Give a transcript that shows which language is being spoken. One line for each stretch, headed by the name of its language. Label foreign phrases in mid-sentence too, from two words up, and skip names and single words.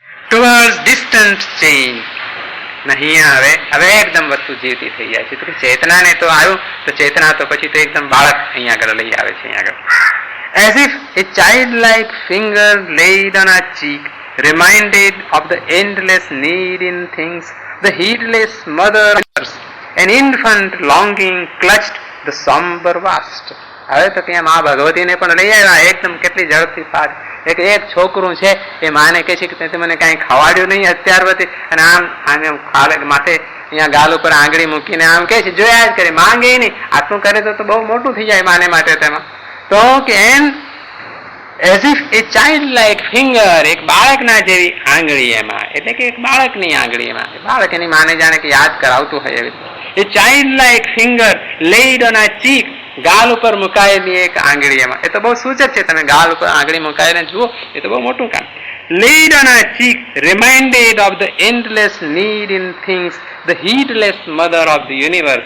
English: towards distant change.
Gujarati: અહીંયા હવે એકદમ વસ્તુ જીવતી થઈ જાય છે. તો ચેતનાને તો આવ્યું તો ચેતના તો પછી તો એકદમ બાળક અહીંયા આગળ લઈ આવે છે. અહીંયા આગળ
English: as if a child like finger laid on our cheek reminded of the endless need in things, the heedless mother, an infant longing clutched the somber vast.
Gujarati: હવે તો ત્યાં મા ભગવતીને પણ લઈ આવ્યા એકદમ કેટલી ઝડપથી પાછ. એક છોકરું છે એ માને કહે છે કે તે મને કાંઈ ખવાડ્યું નહીં અત્યાર વધી, અને આમ ખાલે માથે અહીંયા ગાલ ઉપર આંગળી મૂકીને આમ કહે છે જોયા જ કરે, માંગે નહીં. આટલું કરે તો બહુ મોટું થઈ જાય માને માટે. તેમાં તો કે
English: as if a child like finger,
Gujarati: એક બાળકના જેવી આંગળી એમાં, એટલે કે એક બાળકની આંગળી એમાં, બાળક એની માને જાણે કે યાદ કરાવતું હોય એવી.
English: a child like finger laid on our cheek,
Gujarati: ગાલ ઉપર મુકાયેલી એક આંગળી એમાં. એ તો બહુ સૂચક છે, તમે ગાલ ઉપર આંગળી મુકાઈને જુઓ, એ તો બહુ મોટું કામ.
English: laid on our cheek reminded of the endless need in things, the heedless mother of the universe.